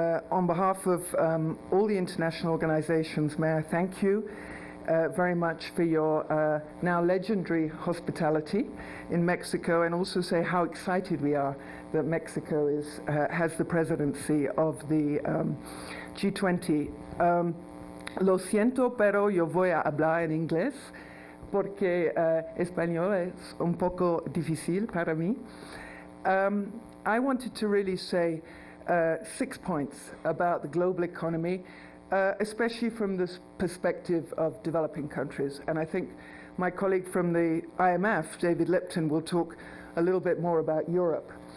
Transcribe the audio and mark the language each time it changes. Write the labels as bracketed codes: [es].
[en] On behalf of all the international organizations, may I thank you very much for your now legendary hospitality in Mexico, and also say how excited we are that Mexico has the presidency of the G20. [es] Lo siento, pero yo voy a hablar en inglés porque español es un poco difícil para mí. [en] I wanted to really say 6 points about the global economy, especially from this perspective of developing countries. And I think my colleague from the IMF, David Lipton, will talk a little bit more about Europe.